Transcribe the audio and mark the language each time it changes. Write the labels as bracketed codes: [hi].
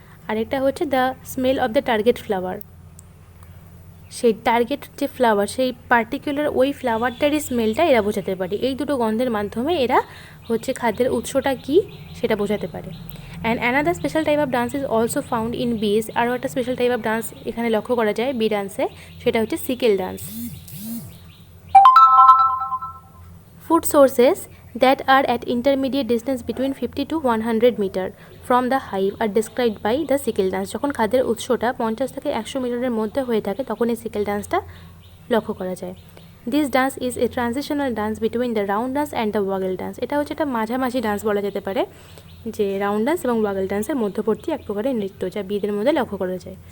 [bn] আরেকটা হচ্ছে [en] The smell of the target flower. [bn] সেই টার্গেট যে ফ্লাওয়ার, সেই পার্টিকুলার ওই ফ্লাওয়ারটারই স্মেলটা এরা বোঝাতে পারে। এই দুটো গন্ধের মাধ্যমে এরা হচ্ছে খাদ্যের উৎসটা কী সেটা বোঝাতে পারে। [en] And another special type of dance is also found in bees. [bn] আরও একটা স্পেশাল টাইপ অফ ডান্স এখানে লক্ষ্য করা যায় বি ডান্সে, সেটা হচ্ছে sickle dance. [en] Food sources that are at intermediate distance between 50 to 100 meter from the hive are described by the sickle dance. [bn] যখন খাদ্যের উৎসটা 50 থেকে 100 মিটারের মধ্যে হয়ে থাকে তখন এই সিকেল ডান্সটা লক্ষ্য করা যায়। [en] This dance is a transitional dance between the round dance and the waggle dance. [bn] এটা হচ্ছে একটা মাঝামাঝি ডান্স বলা যেতে পারে, যে রাউন্ড ডান্স এবং ওয়াগল ডান্সের মধ্যবর্তী এক প্রকারের নৃত্য যা বিদের মধ্যে লক্ষ্য করা যায়।